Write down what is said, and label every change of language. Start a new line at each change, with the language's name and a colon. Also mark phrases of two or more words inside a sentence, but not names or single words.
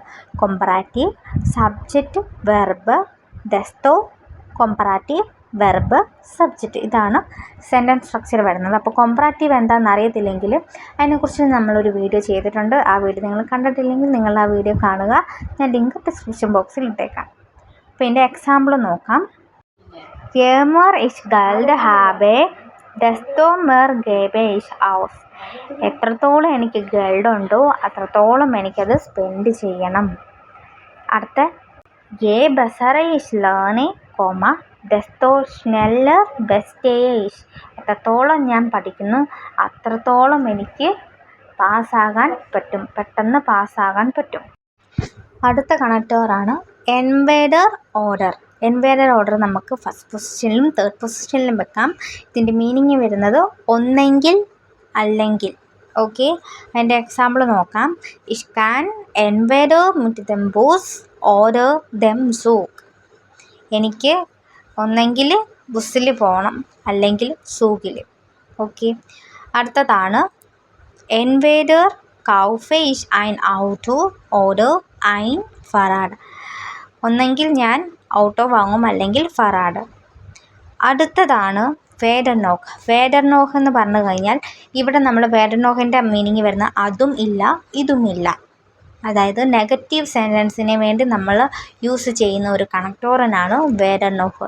English: comparative, subject, verb, desto, comparative, verb, subject.
Malayalam: ഇതാണ്
English: sentence structure
Malayalam: വരുന്നത്. അപ്പോൾ കൊമ്പറാറ്റീവ് എന്താണെന്ന് അറിയത്തില്ലെങ്കിൽ അതിനെക്കുറിച്ച് നമ്മളൊരു വീഡിയോ ചെയ്തിട്ടുണ്ട്. ആ വീഡിയോ നിങ്ങൾ കണ്ടിട്ടില്ലെങ്കിൽ നിങ്ങൾ ആ വീഡിയോ കാണുക. ഞാൻ
English: link description box
Malayalam: ഇട്ടേക്കാം. അപ്പോൾ ഇതിൻ്റെ എക്സാമ്പിൾ നോക്കാം.
German: Je mehr ich Geld habe, desto mehr gebe ich aus.
Malayalam: എത്രത്തോളം എനിക്ക് ഗൾഡ് ഉണ്ടോ അത്രത്തോളം എനിക്കത് സ്പെൻഡ് ചെയ്യണം.
German: അടുത്ത je bessere ich lerne, desto schneller bestehe ich.
Malayalam: എത്രത്തോളം ഞാൻ പഠിക്കുന്നു അത്രത്തോളം എനിക്ക് പാസ്സാകാൻ പറ്റും, പെട്ടെന്ന് പാസ്സാകാൻ പറ്റും. അടുത്ത കണക്ടറാണ്
German: entweder oder. entweder oder
Malayalam: നമുക്ക്
English: first position third position
Malayalam: വെക്കാം. ഇതിൻ്റെ മീനിങ് വരുന്നത് ഒന്നെങ്കിൽ അല്ലെങ്കിൽ. ഓക്കെ, അതിൻ്റെ എക്സാമ്പിൾ നോക്കാം.
German: Ich kann entweder mit dem Bus oder dem Zug.
Malayalam: എനിക്ക് ഒന്നെങ്കിൽ ബസ്സിൽ പോകണം അല്ലെങ്കിൽ സൂക്കിൽ. ഓക്കെ, അടുത്തതാണ്
German: entweder kaufe ich ein Auto oder ein Fahrrad.
Malayalam: ഒന്നെങ്കിൽ ഞാൻ ഓട്ടോ വാങ്ങും അല്ലെങ്കിൽ ഫറാഡ്. അടുത്തതാണ് വേഡർനോക്ക്. വേഡർനോക്ക് എന്ന് പറഞ്ഞു കഴിഞ്ഞാൽ ഇവിടെ നമ്മൾ വേഡർനോക്കിൻ്റെ മീനിങ് വരുന്ന അതും ഇല്ല ഇതും ഇല്ല. അതായത്
English: negative sentence
Malayalam: വേണ്ടി നമ്മൾ യൂസ് ചെയ്യുന്ന ഒരു കണക്ടോറിനാണ് വേഡർനോക്ക്.